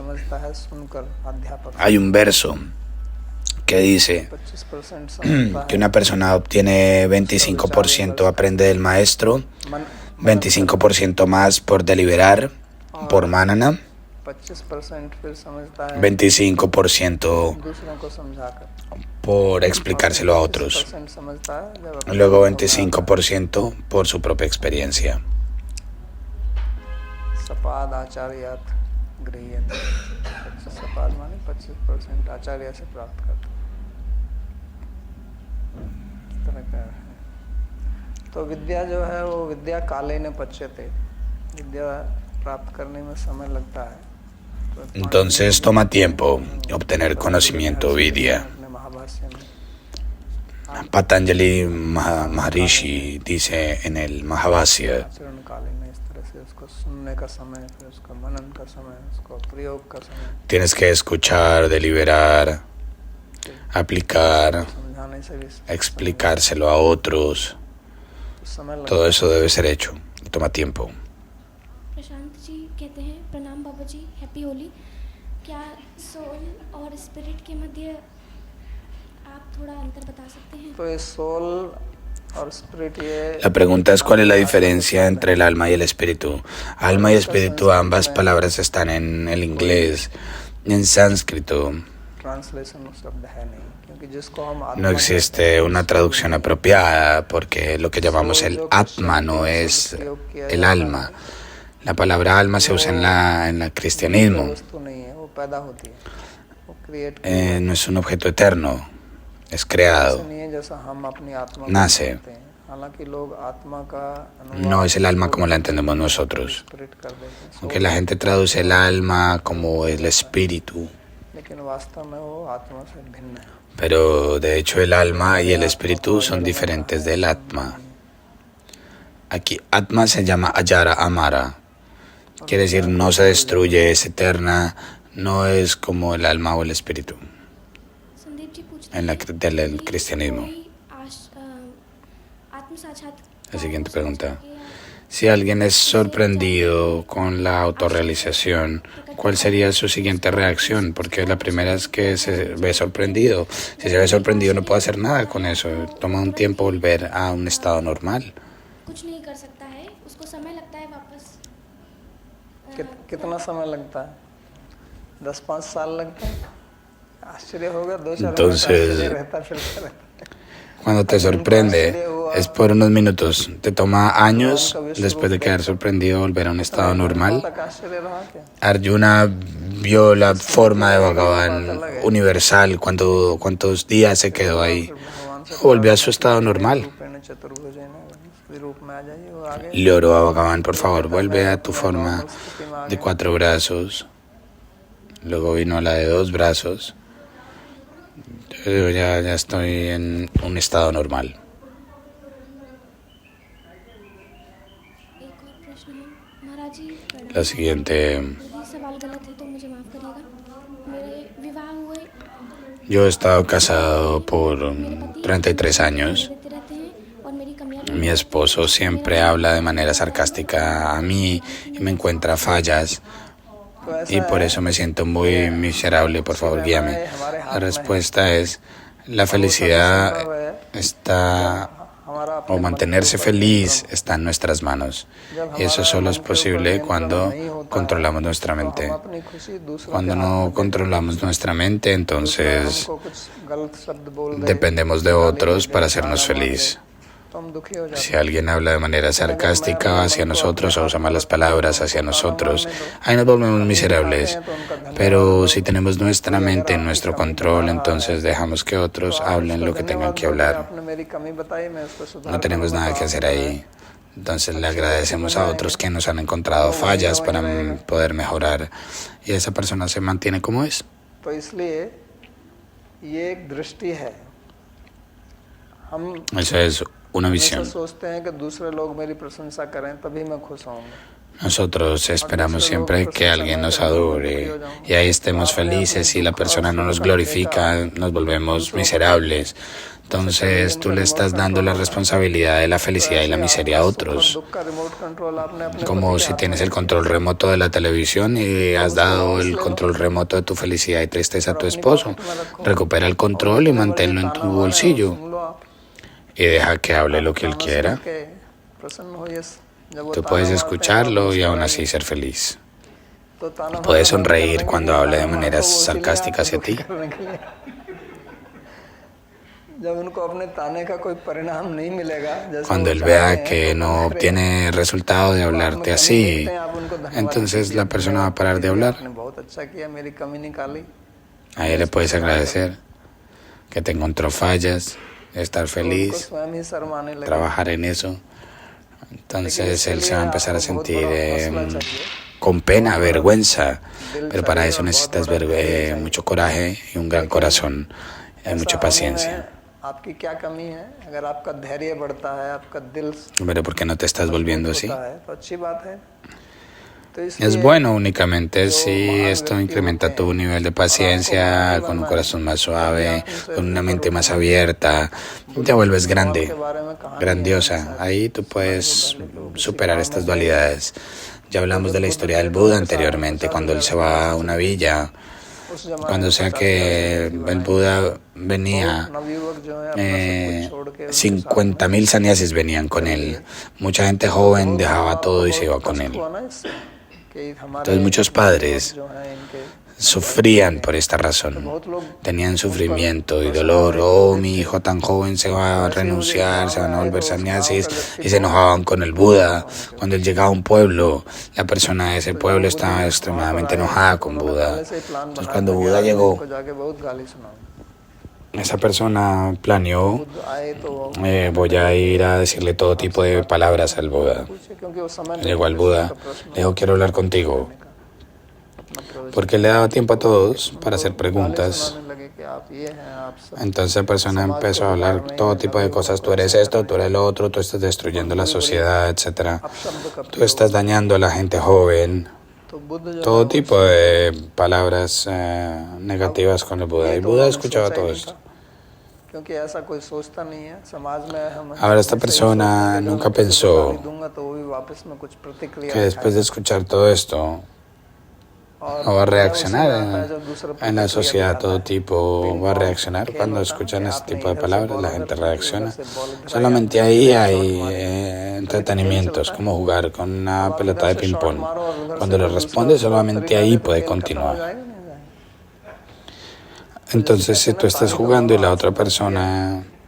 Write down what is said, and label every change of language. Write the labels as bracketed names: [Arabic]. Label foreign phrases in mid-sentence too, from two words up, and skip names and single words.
[Spanish] Hay un verso que dice que una persona obtiene 25%, aprende del maestro, 25% más por deliberar, por manana, 25% por explicárselo a otros, luego 25% por su propia experiencia. [Hindi] तो विद्या जो है वो [Sanskrit] विद्या काले ने पच्यते, [Hindi] विद्या प्राप्त करने में समय लगता है. [Spanish] Entonces toma tiempo obtener conocimiento, vidya. Patanjali Maharishi dice en el Mahabhasya [Hindi] उसको सुनने का समय, फिर उसका मनन का समय, उसको प्रयोग का समय, [Spanish] Tienes que escuchar, deliberar, aplicar, [Hindi] समझाने से भी [Spanish] explicárselo a otros. [Hindi] समय लगता [Spanish] Todo eso debe ser hecho. Toma tiempo. [Hindi] प्रशांत जी कहते हैं, प्रणाम बाबा जी, [English] Happy Holi. [Hindi] क्या सोल और स्पिरिट के मध्य आप थोड़ा अंतर बता सकते हैं? तो ये सोल और स्पिरिट, ये [Spanish] La pregunta es cuál es la diferencia entre el alma y el espíritu. Alma y espíritu, ambas palabras están en el inglés. En sánscrito [Hindi] ट्रांसलेशन शब्द है नहीं, क्योंकि जिसको हम आत्मा [Spanish] no existe una traducción apropiada porque lo que llamamos el atma no es el alma. La palabra alma se usa en el cristianismo. [Hindi] वस्तु नहीं है, वो पैदा होती है, वो क्रिएट [Spanish] No es un objeto eterno, es creado, [Hindi] नहीं है जैसा हम अपनी आत्मा को [Spanish] nace. [Hindi] जानते हैं। हालांकि लोग आत्मा का अनुवाद [Spanish] No es el alma como la entendemos nosotros. [Hindi] स्पिरिट कर देते हैं, [Spanish] Aunque la gente traduce el alma como el espíritu, [Hindi] लेकिन वास्तव में वो आत्मा से भिन्न है। [Spanish] pero de hecho el alma y el espíritu son diferentes del atma. Aquí atma se llama [Sanskrit] अजर अमर, [Spanish] quiere decir no se destruye, es eterna, no es como el alma o el espíritu [Hindi] संदीप जी पूछते [Spanish] en [Hindi] हैं [Spanish] del [Hindi] कि [Spanish] cristianismo. [Hindi] कोई आत्म साक्षात्कार [Spanish] La siguiente pregunta. [Hindi] के [Spanish] Si alguien es sorprendido con la autorrealización, ¿cuál sería su siguiente reacción? Porque la primera es que se ve sorprendido. Si se ve sorprendido no puede hacer nada con eso. Toma un tiempo volver a un estado normal. [Hindi] कुछ नहीं कर सकता है, उसको समय लगता है वापस कितना समय लगता है? 10-5 साल लगता है। आश्चर्य होगा, 2-4 [Spanish] Entonces, [Hindi] रहता फिरता रहता। [Spanish] Cuando te sorprende, es por unos minutos. Te toma años después de quedar sorprendido volver a un estado normal. [Hindi] तक आश्चर्य रहा क्या? [Spanish] Arjuna vio la forma de Bhagavan universal. ¿Cuántos días se quedó ahí? Volvió a su estado normal. [Sanskrit] रूपेण चतुर्भुजेन [Hindi] स्त्री रूप में आ जाइए, वो आ गए। [Spanish] Le oró a Bhagavan, por favor, vuelve a tu forma de 4 brazos. Luego vino la de 2 brazos. Yo ya estoy en un estado normal. [Hindi] एक और प्रश्न है महाराज जी, प्रणाम। [Spanish] La siguiente. [Hindi] यदि सवाल गलत है तो मुझे माफ करिएगा। मेरे विवाह हुए [Spanish] Yo he estado casado por 33 años. [Hindi] देते रहते हैं और मेरी कमियां [Spanish] Mi esposo siempre habla de manera sarcástica a mí y me encuentra fallas. Y por eso me siento muy miserable. Por favor, guíame. La respuesta es: la felicidad está, o mantenerse feliz está en nuestras manos. Y eso solo es posible cuando controlamos nuestra mente. [Hindi] अपनी खुशी दूसरों [Spanish] Cuando no controlamos nuestra mente, entonces [Hindi] को कुछ गलत शब्द बोल दे [Spanish] dependemos de otros para hacernos feliz. [Hindi] तो हम दुखी हो जाते [Spanish] Si alguien habla de manera sarcástica hacia nosotros o usa malas palabras hacia nosotros, ahí nos volvemos miserables. Pero si tenemos nuestra mente en nuestro control, entonces dejamos que otros hablen lo que tengan que [Hindi] हैं। [Spanish] hablar. [Hindi] आपने मेरी कमी बताई, मैं उसको सुधार [Spanish] No tenemos nada que hacer ahí. Entonces le agradecemos a otros que nos han encontrado fallas para poder mejorar. Y esa persona se mantiene como es. [Hindi] तो इसलिए ये एक दृष्टि है। हम [Spanish] Esa es una [Hindi] हमेशा [Spanish] visión. [Hindi] सोचते हैं कि दूसरे लोग मेरी प्रशंसा करें तभी मैं खुश होऊंगा। [Spanish] Nosotros esperamos siempre que alguien nos adore y ahí estemos felices. Si la persona no nos glorifica, nos volvemos miserables. Entonces tú le estás dando la responsabilidad de la felicidad y la miseria a otros. [Hindi] दुख का [English] remote control [Hindi] आपने अपने [Spanish] Como si tienes el control remoto de la televisión y has dado el control remoto de tu felicidad y tristeza a tu esposo. Recupera el control y manténlo en tu bolsillo. [Hindi] सुन लो आप, [Spanish] Y deja que hable lo que él quiera. [Hindi] que प्रसन्न होइए। जब वो [Spanish] Tú [Hindi] ताना [Spanish] puedes [Hindi] मारते हैं, [Spanish] escucharlo y [Hindi] आप [Spanish] aún así ser feliz. [Hindi] तो ताना [Spanish] Puedes [Hindi] मारते हैं, [Spanish] sonreír cuando hable de manera [Hindi] तो वो इसीलिए [Spanish] sarcástica hacia [Hindi] आपको [Spanish] ti. [Hindi] दुखी करने के लिए। जब उनको अपने ताने का कोई परिणाम नहीं मिलेगा, जैसे [Spanish] Cuando [Hindi] वो [Spanish] él [Hindi] चाहते [Spanish] vea [Hindi] हैं, [Spanish] que [Hindi] तो [Spanish] no [Hindi] वो [Spanish] obtiene resultado de hablarte así, entonces la persona va a parar de hablar. [Hindi] आपने बहुत अच्छा किया, मेरी कमी निकाली। [Spanish] A él le puedes agradecer que te encontró fallas, estar [Hindi] उनको [Spanish] feliz, [Hindi] स्वयं ही शर्माने लगे। [Spanish] trabajar en eso. Entonces él se va a empezar a sentir [Hindi] चाहिए। [Spanish] con pena, vergüenza. Pero para eso necesitas mucho coraje y un gran corazón y mucha paciencia. [Hindi] आपकी क्या कमी है? अगर आपका धैर्य बढ़ता है, आपका दिल [Spanish] Pero ¿por qué no te estás volviendo así? [Hindi] होता है, तो अच्छी बात है। तो [Spanish] Es [Hindi] इसलिए [Spanish] bueno únicamente [Hindi] जो [Spanish] si [Hindi] महान [Spanish] esto [Hindi] व्यक्ति [Spanish] incrementa [Hindi] होते [Spanish] tu [Hindi] हैं [Spanish] nivel de [Hindi] और आपको महान [Spanish] paciencia, [Hindi] नहीं [Spanish] con un [Hindi] बनना है, [Spanish] corazón más [Hindi] ताकि आप [Spanish] suave, [Hindi] उनसे [Spanish] con una [Hindi] ऊपर [Spanish] mente más [Hindi] उठो। [Spanish] abierta, y [Hindi] बुद्ध [Spanish] te [Hindi] के [Spanish] vuelves [Hindi] सवाल [Spanish] grande, [Hindi] के बारे में कहानी है, [Spanish] grandiosa. [Hindi] शायद [Spanish] Ahí tú [Hindi] सुनाई हो [Spanish] puedes [Hindi] पहले, तो किसी [Spanish] superar [Hindi] गांव [Spanish] estas [Hindi] में गए [Spanish] dualidades. Ya [Hindi] तो [Spanish] hablamos [Hindi] जब [Spanish] de la [Hindi] बुद्ध [Spanish] historia [Hindi] थे [Spanish] del [Hindi] तो [Spanish] Buda [Hindi] उनके साथ में anteriormente, 50,000 [Spanish] cuando él se va a una [Hindi] सन्यासी थे। [Spanish] villa, [Hindi] उस जमाने [Spanish] cuando [Hindi] में [Spanish] sea [Hindi] 50,000 [Spanish] que [Hindi] सन्यासी [Spanish] el [Hindi] बनाए। [Spanish] Buda [Hindi] बहुत [Spanish] venía, [Hindi] नवयुवक जो है अपना सब कुछ छोड़ के उनके साथ [Spanish] 50.000 [Hindi] में [Spanish] sannyasis venían con [Hindi] चल [Spanish] él. [Hindi] दिए। [Spanish] Mucha gente [Hindi] तो [Spanish] joven [Hindi] बहुत [Spanish] dejaba [Hindi] आपको [Spanish] todo y se [Hindi] बहुत [Spanish] iba con [Hindi] कष्ट [Spanish] él. [Hindi] हुआ ना इससे कि हमारे [Spanish] Entonces muchos [Hindi] नवयुवक [Spanish] padres [Hindi] जो हैं इनके [Spanish] sufrían por esta [Hindi] तो [Spanish] razón. [Hindi] बहुत लोग [Spanish] Tenían [Hindi] उस पर [Spanish] sufrimiento y [Hindi] प्रसन्न [Spanish] dolor. [Hindi] होने [Spanish] Oh, [Hindi] के [Spanish] mi [Hindi] थे। [Spanish] hijo tan joven se va [Hindi] तो [Spanish] a [Hindi] ऐसे ही वो जो एक [Spanish] renunciar, [Hindi] गांव [Spanish] se [Hindi] में [Spanish] van a [Hindi] आए [Spanish] volver [Hindi] तो उस गांव [Spanish] sannyasis [Hindi] का व्यक्ति [Spanish] y se [Hindi] बहुत [Spanish] enojaban con el [Hindi] क्रोधित [Spanish] Buda. [Hindi] था उनके [Spanish] Cuando él [Hindi] ऊपर। [Spanish] llegaba a un pueblo, la persona de ese [Hindi] तो जब [Spanish] pueblo [Hindi] बुद्ध [Spanish] estaba [Hindi] वहाँ पर [Spanish] extremadamente [Hindi] आए [Spanish] enojada [Hindi] तो [Spanish] con [Hindi] उन्होंने [Spanish] Buda. [Hindi] पहले से ही प्लान [Spanish] Entonces [Hindi] बनाया [Spanish] cuando [Hindi] था कि [Spanish] Buda [Hindi] आज मैं [Spanish] llegó, [Hindi] इनको जाके बहुत गाली सुनाऊंगा। [Spanish] esa persona planeó, [Hindi] बुद्ध आए तो [Spanish] voy a ir a decirle todo tipo de palabras al Buda. [Hindi] पूछे क्योंकि उस समय [Spanish] Llegó al [Hindi] प्रश्न [Spanish] Buda, [Hindi] का प्रश्न [Spanish] le dijo, quiero hablar contigo. [Hindi] करने का अपना प्रवचन [Spanish] Porque él le daba tiempo a todos para hacer [Hindi] गाली [Spanish] preguntas. [Hindi] सुनाने लगे कि आप ये हैं, आप सब [Spanish] Entonces la persona [Hindi] समाज [Spanish] empezó [Hindi] को [Spanish] a hablar [Hindi] बिगाड़ रहे [Spanish] todo [Hindi] हैं, [Spanish] tipo de [Hindi] नवयुवक [Spanish] cosas. [Hindi] को [Spanish] Tú eres [Hindi] ऐसा कर [Spanish] esto, tú [Hindi] रहे [Spanish] eres [Hindi] हैं, [Spanish] lo otro, tú estás destruyendo la sociedad, etc. [Hindi] अपशब्द का [Spanish] Tú estás [Hindi] प्रयोग। [Spanish] dañando a la gente joven. [Hindi] तो बुद्ध जो है [Spanish] Todo [Hindi] वो [Spanish] tipo de palabras negativas con el Buda. [Hindi] ये [Spanish] Y [Hindi] तो [Spanish] Buda [Hindi] उन्होंने [Spanish] escuchaba [Hindi] सोचा ही [Spanish] todo [Hindi] नहीं [Spanish] esto. [Hindi] था, क्योंकि ऐसा कोई सोचता नहीं है समाज में। हम [Spanish] Ahora esta [Hindi] ऐसे ही [Spanish] persona [Hindi] सोचते हैं कि [Spanish] nunca [Hindi] अगर मैं किसी को गाली [Spanish] pensó [Hindi] दूंगा तो वो भी वापस में कुछ प्रतिक्रिया [Spanish] que después de [Hindi] दिखाएगा [Spanish] escuchar todo esto [Hindi] और [Spanish] no va a [Hindi] मजा उसी [Spanish] reaccionar [Hindi] में आता है जब दूसरा [Spanish] en la [Hindi] प्रतिक्रिया [Spanish] sociedad. [Hindi] दिखाता [Spanish] Todo [Hindi] है। [Spanish] tipo [Hindi] पिंग [Spanish] va a [Hindi] पोंग [Spanish] reaccionar [Hindi] खेल [Spanish] cuando [Hindi] होता है ना [Spanish] escuchan [Hindi] कि [Spanish] este [Hindi] आपने [Spanish] tipo de [Hindi] इधर से [Spanish] palabras. [Hindi] बॉल [Spanish] La [Hindi] अगर [Spanish] gente [Hindi] फेंकी, उधर [Spanish] reacciona. [Hindi] से बॉल इधर आई, [Spanish] Solamente [Hindi] आपने [Spanish] ahí [Hindi] इधर एक [Spanish] hay [Hindi] शॉट मारी, तो ये तो खेल [Spanish] entretenimientos, [Hindi] चलता है। [Spanish] como jugar con [Hindi] अब [Spanish] una [Hindi] आप [Spanish] pelota [Hindi] इधर [Spanish] de [Hindi] से शॉट [Spanish] ping-pong. [Hindi] मारो और उधर से [Spanish] Cuando le [Hindi] कोई दूसरा [Spanish] responde, [Hindi] बॉल [Spanish] solamente [Hindi] तरीका [Spanish] ahí [Hindi] दे तो [Spanish] puede [Hindi] खेल खत्म हो [Spanish] continuar. [Hindi] जाएगा नहीं जाएगा। तो जैसे [Spanish] Entonces, si [Hindi] कहते [Spanish] tú [Hindi] हैं [Spanish] estás [Hindi] पानी का [Spanish] jugando y la [Hindi] बहाव [Spanish] otra [Hindi] से बच गया, [Spanish] persona